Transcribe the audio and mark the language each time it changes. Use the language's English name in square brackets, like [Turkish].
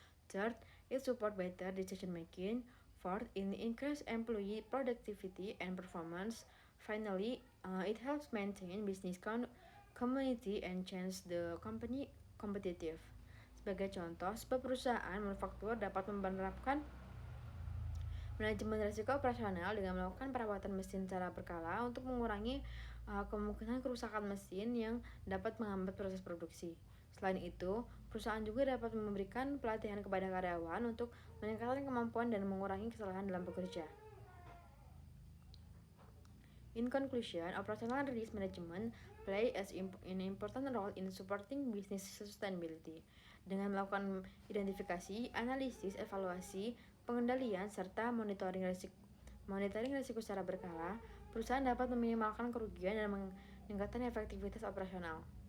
[English] Third, it supports better decision making. Fourth, it increases employee productivity and performance. Finally, it helps maintain business community and change the company competitive. [Indonesian] Sebagai contoh, sebuah perusahaan manufaktur dapat menerapkan manajemen risiko operasional dengan melakukan perawatan mesin secara berkala untuk mengurangi kemungkinan kerusakan mesin yang dapat menghambat proses produksi. Selain itu, perusahaan juga dapat memberikan pelatihan kepada karyawan untuk meningkatkan kemampuan dan mengurangi kesalahan dalam bekerja. [English] In conclusion, operational risk management plays an important role in supporting business sustainability. [Indonesian] Dengan melakukan identifikasi, analisis, evaluasi, pengendalian, serta monitoring risiko secara berkala, perusahaan dapat meminimalkan kerugian dan meningkatkan efektivitas operasional.